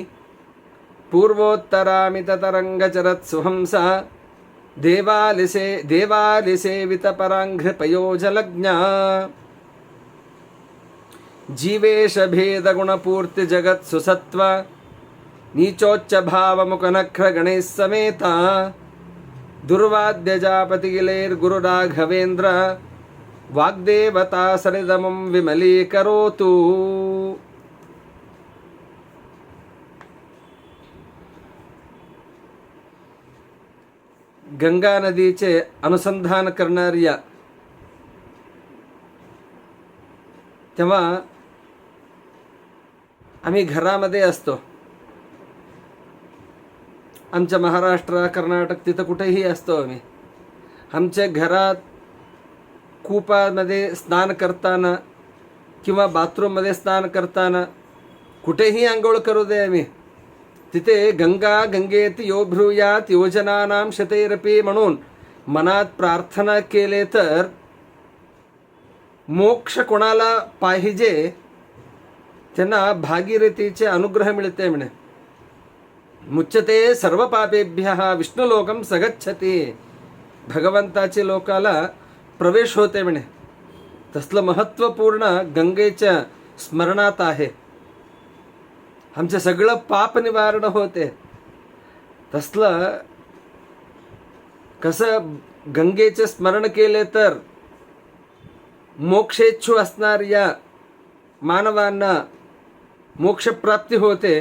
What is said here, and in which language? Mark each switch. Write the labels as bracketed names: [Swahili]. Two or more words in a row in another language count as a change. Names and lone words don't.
[Sanskrit] पूर्वोत्तरामिततरङ्गचरत्सुहंसा देवालिसेवितपराङ्घ्रिपयोजलज्ञा जीवेशभेदगुणपूर्तिजगत्सुसत्त्व नीचोच्चभावमुखनख्रगणैः समेता दुर्वाद्यजापतिगिलेर्गुरुराघवेन्द्र वाग्देवता सरिदमं विमलीकरोतु. [Marathi] गंगा नदीचे अनुसंधान करणाऱ्या तेव्हा आम्ही घरामध्ये असतो. आमच्या महाराष्ट्र कर्नाटक तिथं कुठेही असतो आम्ही. आमच्या घरात कूपामध्ये स्नान करताना किंवा बाथरूममध्ये स्नान करताना कुठेही आंघोळ करू दे आम्ही, तिथे [Sanskrit] गंगा गंगेति यो ब्रूयात योजनानां शतैरपि [Marathi] म्हणून मनात प्रार्थना केले तर मोक्ष कोणाला पाहिजे त्यांना भागीरथीचे अनुग्रह मिळते म्हणे. [Sanskrit] मुच्यते सर्व पापेभ्यः विष्णुलोकं सगच्छति. [Marathi] भगवंताचे लोकाला प्रवेश होते म्हणे. तसलं महत्त्वपूर्ण गंगेच्या स्मरणात आहे. आमचं सगळं पाप निवारण होते. तसलं कसं गंगेचे स्मरण केले तर मोक्षेच्छू असणाऱ्या मानवांना मोक्षप्राप्ती होते.